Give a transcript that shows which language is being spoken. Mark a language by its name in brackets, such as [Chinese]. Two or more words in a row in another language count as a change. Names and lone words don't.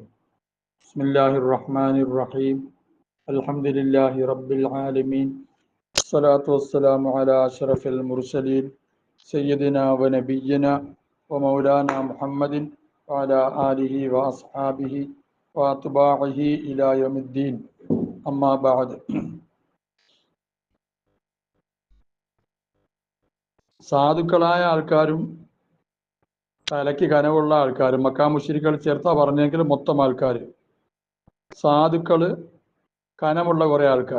[Arabic] بسم الله الرحمن الرحيم. الحمد لله رب العالمين. الصلاة والسلام على أشرف المرسلين سيدنا ونبينا ومولانا محمد وعلى آله وأصحابه وأتباعه إلى يوم الدين. أما بعد. [Malayalam] സാധുക്കളായ ആൾക്കാരും തലയ്ക്ക് കനവുള്ള ആൾക്കാർ, മക്കാ മുശ്രിക്കുകൾ ചേർത്താ പറഞ്ഞെങ്കിൽ മൊത്തം ആൾക്കാർ, സാധുക്കള് കനമുള്ള കുറെ ആൾക്കാർ.